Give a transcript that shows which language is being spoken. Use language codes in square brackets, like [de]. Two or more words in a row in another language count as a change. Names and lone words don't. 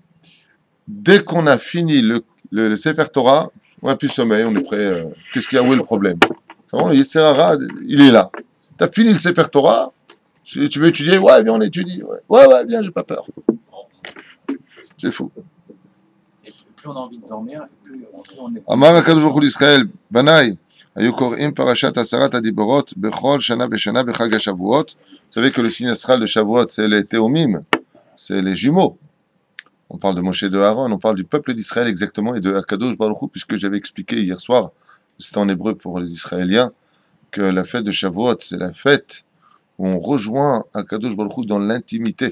[fr] Dès qu'on a fini le Sefer Torah, on n'a plus sommeil, on est prêt. Qu'est-ce qu'il y a? Où est le problème? Le Yetzer Hara, il est là. Tu as fini le Sefer Torah, tu veux étudier? Ouais, bien, on étudie. Ouais, bien, j'ai pas peur. C'est fou. Et plus on a envie de dormir, plus on est. [he] אמר הקדוש ברוך הוא לישראל, בניי, היו קוראים פרשת עשרת הדיברות בכל שנה בשנה בחג השבועות. [fr] Vous savez que le signe astral de Shavuot, c'est les théomim. c'est les jumeaux. On parle de Moshe et de Aaron, on parle du peuple d'Israël exactement et de [he] הקדוש ברוך הוא, [fr] puisque j'avais expliqué hier soir, c'était en hébreu pour les Israéliens, que la fête de Shavuot, c'est la fête où on rejoint [he] הקדוש ברוך הוא [fr] dans l'intimité.